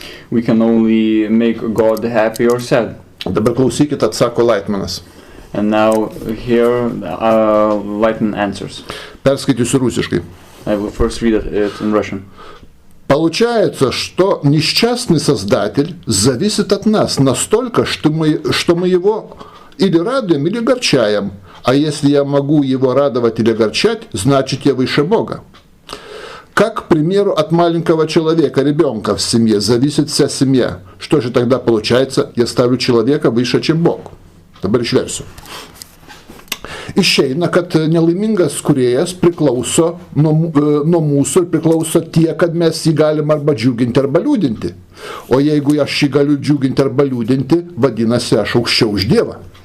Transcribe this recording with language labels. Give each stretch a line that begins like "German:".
English: We can only make God happy or sad.
Lithuanian: Dabar klausykit, atsako Laitmanas.
English: And now here Laitman answers.
Lithuanian: Perskaitysiu rusiškai.
English: I will first read it in Russian.
Russian: Получается, что несчастный Создатель зависит от нас настолько, что мы его или радуем, или огорчаем. А если я могу его радовать или огорчать, значит я выше Бога. Как, к примеру, от маленького человека, ребенка в семье, зависит вся семья. Что же тогда получается? Я ставлю человека выше, чем Бог.
Lithuanian: Dabar išversiu. Išeina, kad nelaimingas kūrėjas priklauso nuo mūsų ir priklauso tiek, kad mes jį galim arba džiuginti, arba liūdinti. O jeigu aš jį galiu džiuginti arba liūdinti, vadinasi, aš aukščiau už Dievą.